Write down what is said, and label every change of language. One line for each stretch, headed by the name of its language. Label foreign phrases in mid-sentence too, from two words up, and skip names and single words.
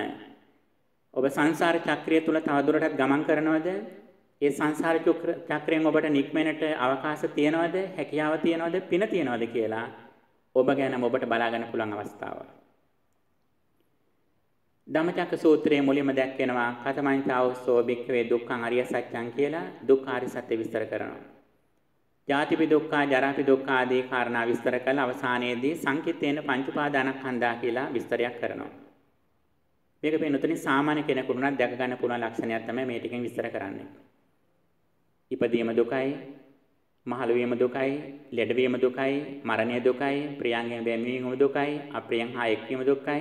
Sinhala: ඔබ සංසාර චක්‍රය තුල තවදුරටත් ගමන් කරනවද? ඒ සංසාර චක්‍රයෙන් ඔබට නික්මෙන්නට අවකාශ තියනවද? හැකියාව තියනවද? පින තියනවද කියලා ඔබ ගැන ඔබට බලා ගන්න පුළුවන් අවස්ථාවක්. ධම්මචක්ක සූත්‍රයේ මුලින්ම දැක්වෙනවා
Pali: කතමංචාවසෝ භික්ඛවේ දුක්ඛං අරිය සත්‍යං
Sinhala: කියලා දුක්ඛාරිය සත්‍ය විස්තර කරනවා.
Pali: ජාතිපි දුක්ඛ, ජරාපි දුක්ඛ
Sinhala: ආදී කාරණා විස්තර කළ අවසානයේදී
Pali: සංකිට්ඨේන පංච උපාදානස්කන්ධා
Sinhala: කියලා විස්තරයක් කරනවා. මේක පින්නතුනි සාමාන්‍ය කෙනෙකුට උනත් දැක ගන්න පුළුවන් ලක්ෂණයක් තමයි මේ ටිකෙන් විස්තර කරන්නේ. ඉපදීම දුකයි, මහලු වීම දුකයි, ලෙඩවීම දුකයි, මරණය දුකයි, ප්‍රියංගෙන් වෙන්වීම දුකයි, අප්‍රියං හා එක්වීම දුකයි.